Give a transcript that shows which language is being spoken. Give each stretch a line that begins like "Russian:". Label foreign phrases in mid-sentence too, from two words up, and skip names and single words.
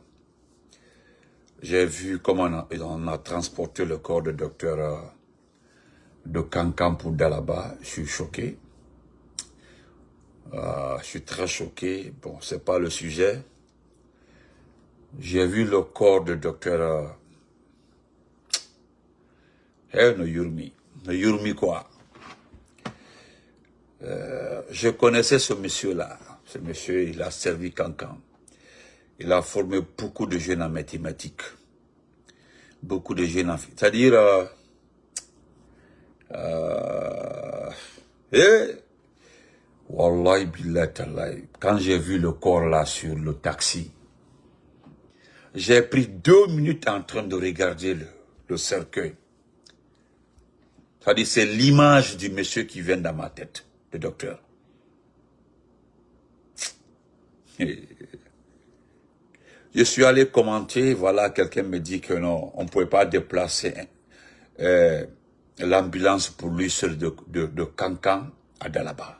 French: J'ai vu comment on a transporté le corps du docteur de Kankan pour Dalaba. Je suis choqué. Je suis très choqué. Bon, c'est pas le sujet. J'ai vu le corps du docteur
Fula: no Yurmi. No Yurmi quoi.
French: Je connaissais ce monsieur-là. Ce monsieur, il a servi Kankan. Il a formé beaucoup de jeunes en mathématiques. Beaucoup de jeunes en... C'est-à-dire...
Arabic: Wallahi billahi tallahi.
French: Quand j'ai vu le corps là sur le taxi, j'ai pris 2 minutes en train de regarder le cercueil. C'est-à-dire, c'est l'image du monsieur qui vient dans ma tête, le docteur. Je suis allé commenter, voilà, quelqu'un me dit que non, on ne pouvait pas déplacer l'ambulance pour lui seul de Kankan à Dalaba.